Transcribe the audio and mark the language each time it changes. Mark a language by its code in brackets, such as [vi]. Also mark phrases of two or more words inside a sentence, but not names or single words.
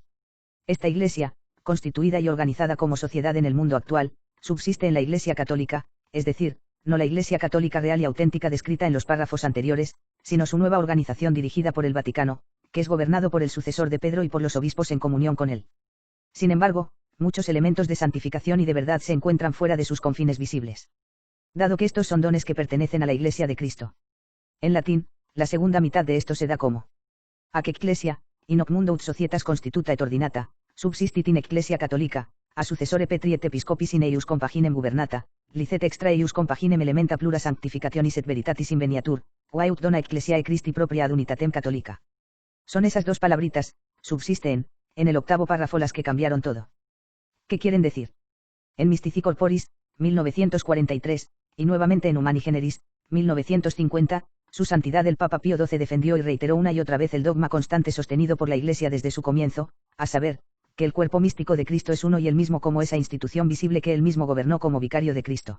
[es] Esta Iglesia, constituida y organizada como sociedad en el mundo actual, subsiste en la Iglesia Católica, es decir, no la Iglesia Católica real y auténtica descrita en los párrafos anteriores, sino su nueva organización dirigida por el Vaticano, que es gobernado por el sucesor de Pedro y por los obispos en comunión con él. Sin embargo, muchos elementos de santificación y de verdad se encuentran fuera de sus confines visibles. Dado que estos son dones que pertenecen a la Iglesia de Cristo. En latín, la segunda mitad de esto se da como: [la] Hac ecclesia, in hoc mundo ut societas constituta et ordinata, Subsistit in ecclesia catholica, a successore Petri et episcopis in eius compaginem gubernata, licet extra eius compaginem elementa plura sanctificationis et veritatis inveniatur, quae dona ecclesiae Christi propria ad unitatem catholica. [es] Son esas dos palabritas, subsiste en el octavo párrafo las que cambiaron todo. ¿Qué quieren decir? En Mystici Corporis, 1943, y nuevamente en Humani Generis, 1950, su santidad el Papa Pío XII defendió y reiteró una y otra vez el dogma constante sostenido por la Iglesia desde su comienzo, a saber, que el cuerpo místico de Cristo es uno y el mismo como esa institución visible que él mismo gobernó como vicario de Cristo.